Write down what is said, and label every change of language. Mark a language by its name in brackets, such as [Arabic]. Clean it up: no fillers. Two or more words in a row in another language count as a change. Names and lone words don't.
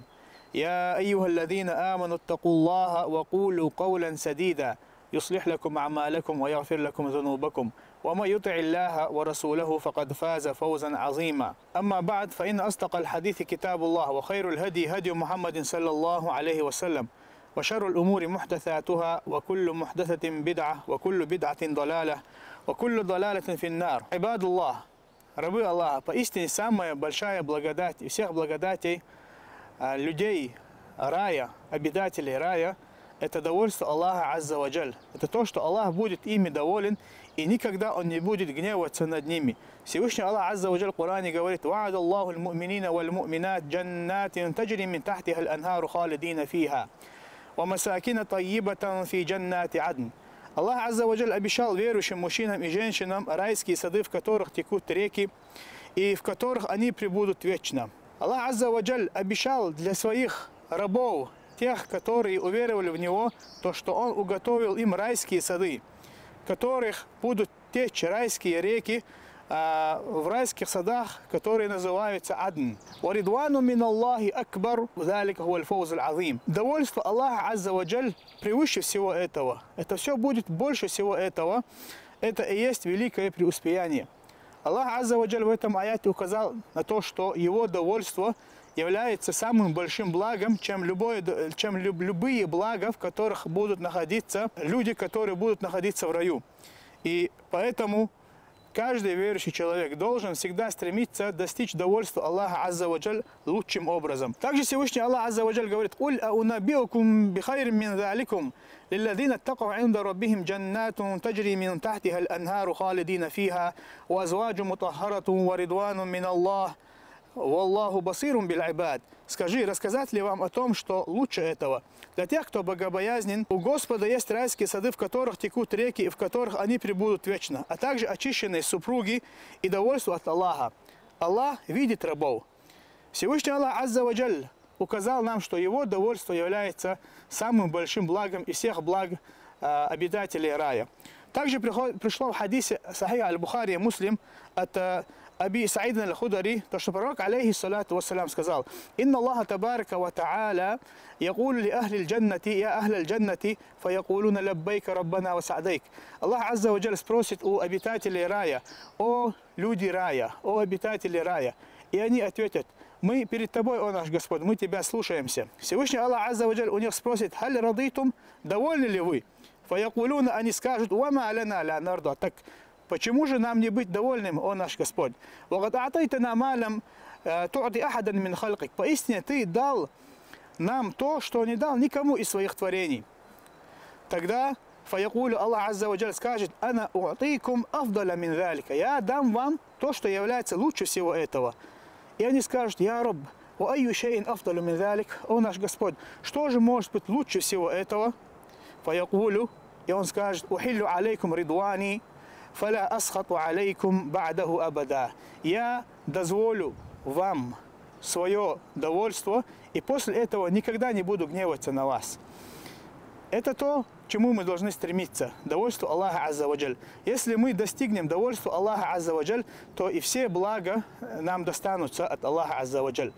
[Arabic] يا أيها الذين آمنوا اتقوا الله وقولوا قولا سديدا يصلح لكم أعمالكم ويغفر لكم ذنوبكم، ومن يطع الله ورسوله فقد فاز فوزا عظيما. أما بعد، فإن أصدق الحديث كتاب الله، وخير الهدي هدي محمد صلى الله عليه وسلم، وشر الأمور محدثاتها، وكل محدثة بدعة، وكل بدعة ضلالة، وكل ضلالة في النار. عباد الله, [Russian] рабы Аллаха, поистине самая большая благодать и всех благодатей людей рая, обитателей рая, это довольство Аллаха [Arabic] عز وجل. [Russian] Это то, что Аллах будет ими доволен, и никогда Он не будет гневаться над ними. Всевышний Аллах [Arabic] عز وجل [Russian] в Коране говорит: [Arabic] «وعد الله المؤمنين والمؤمنات جنات تجري من تحتها الأنهار خالدين فيها ومساكن طيبة في جنات عدن». [Russian] Аллах [Arabic] عز وجل [Russian] обещал верующим мужчинам и женщинам райские сады, в которых текут реки, и в которых они пребудут вечно. Аллах [Arabic] عز وجل [Russian] обещал для своих рабов, тех, которые уверовали в Него, то, что Он уготовил им райские сады, в которых будут течь райские реки, в райских садах, которые называются Адн. [Arabic] «ورضوان من الله أكبر ذلك هو الفوز العظيم». [Russian] Довольство Аллаха [Arabic] عز وجل [Russian] превыше всего этого. Это все будет больше всего этого. Это и есть великое преуспеяние. Аллах [Arabic] عز وجل [Russian] в этом аяте указал на то, что Его довольство является самым большим благом, чем любые блага, в которых будут находиться люди, которые будут находиться в раю. И поэтому каждый верующий человек должен всегда стремиться достичь довольства Аллаха [Arabic] عز وجل [Russian] лучшим образом. Также Всевышний [Arabic] الله عز وجل говорит: «قل أؤنبئكم بخير من ذلكم, للذين اتقوا عند ربهم جنات تجري من تحتها الأنهار خالدين فيها, وأزواج مطهرة ورضوان من الله والله بصير بالعباد». [Russian] Скажи, рассказать ли вам о том, что лучше этого? Для тех, кто богобоязнен, у Господа есть райские сады, в которых текут реки, и в которых они пребудут вечно, а также очищенные супруги и довольство от Аллаха. Аллах видит рабов. Всевышний Аллах [Arabic] عز وجل [Russian] указал нам, что Его довольство является самым большим благом из всех благ обитателей рая. Также пришло в хадисе Сахих аль-Бухари и Муслим от Аби Саида аль-Худри, то, что пророк [Arabic] عليه الصلاة والسلام [Russian] сказал: [Arabic] «إن الله تبارك وتعالى يقول لأهل الجنة يا أهل الجنة فيقولون لبيك ربنا وسعديك». [Russian] Аллах [Arabic] عز وجل [Russian] спросит у обитателей рая: «О люди рая, о обитатели рая». И они ответят: «Мы перед тобой, о наш Господь, мы тебя слушаемся». Всевышний Аллах [Arabic] عز وجل [Russian] у них спросит: [Arabic] «هل رضيتم, [Russian] довольны ли вы?» Фаякулуна, они скажут: [Arabic] «وما لنا لا نرضى». [Russian] Так почему же нам не быть довольным, о наш Господь? [Arabic] «وقد أعطيتنا ما لم تعط أحدا من خلقك». [Russian] Поистине Ты дал нам то, что не дал никому из своих творений. [Arabic] Тогда فيقول الله عز وجل скажет: «أنا أعطيكم أفضل من ذلك». [Russian] Я дам вам то, что является лучше всего этого. И они скажут: [Arabic] «يا رب, وأي شيء أفضل من ذلك». [Russian] О наш Господь, что же может быть лучше всего этого? Фаякулу, и он скажет: [Arabic] «أحل عليكم رضواني فلا أسخط عليكم بعده أبدا». [Russian] Я дозволю вам свое довольство, и после этого никогда не буду гневаться на вас. Это то, к чему мы должны стремиться, довольство Аллаха [Arabic] عز وجل. [Russian] Если мы достигнем довольства Аллаха [Arabic] عز وجل, [Russian] то и все блага нам достанутся от Аллаха [Arabic] عز وجل.